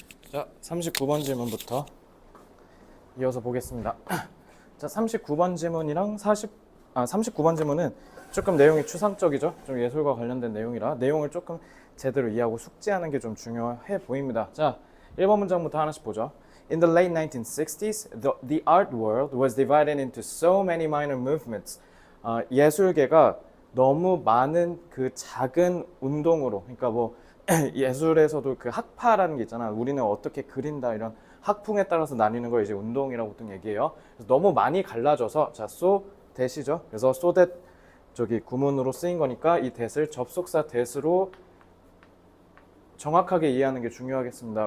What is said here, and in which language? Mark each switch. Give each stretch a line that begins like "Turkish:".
Korean: 자, 39번 질문부터 이어서 보겠습니다. 자, 39번 질문이랑 39번 질문은 조금 내용이 추상적이죠. 좀 예술과 관련된 내용이라 내용을 조금 제대로 이해하고 숙지하는 게 좀 중요해 보입니다. 자, 1번 문장부터 하나씩 보죠.
English: In the late 1960s, the art world was divided into so many minor movements.
Korean: 예술계가 너무 많은 그 작은 운동으로, 그러니까 뭐 예술에서도 그 학파라는 게 있잖아. 우리는 어떻게 그린다 이런 학풍에 따라서 나뉘는 걸 이제 운동이라고 보통 얘기해요. 그래서 너무 많이 갈라져서 자, so that이죠. 그래서 so that 저기 구문으로 쓰인 거니까 이 that을 접속사 that으로 정확하게 이해하는 게 중요하겠습니다.